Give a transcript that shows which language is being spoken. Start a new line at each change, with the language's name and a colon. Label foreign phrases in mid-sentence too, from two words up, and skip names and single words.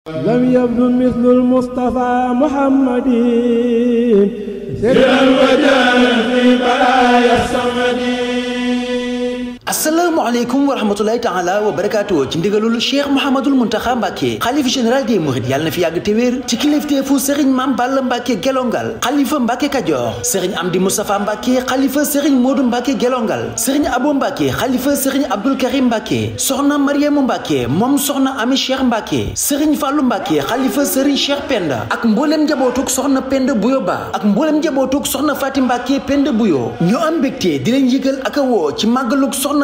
Arabic: لم يبدو مثل المصطفى محمد سرا وجاها في بلايا الصمد. السلام عليكم ورحمة الله تعالى وبركاته
Wolof: ci ndigalul Cheikh Mouhamadul Mountakha Mbacké xalifa
French: général des
Wolof: Mourides yàlla na fi yàgg te wér ci kilifteefu Serigne Mame Balla Mbacké Gelongal xalifa Mbacké Kajoor Serigne Amdi Moustapha Mbacké xalifa Serigne Modou Mbacké Gelongal Serigne Abo Mbacké xalifa Serigne Abdoul Karim Mbacké soxna Mariamu Mbacké moom soxna Ami Cheikh Mbacké Serigne Fallou Mbacké xalifa Serigne Cheikh Penda ak mboolem njabootug soxna Penda Buyo Ba ak mboolem njabootug soxna Fatim Mbacké Penda Buyo ñoo am mbégte di leen yëgal ak a woo ci màggalug soxna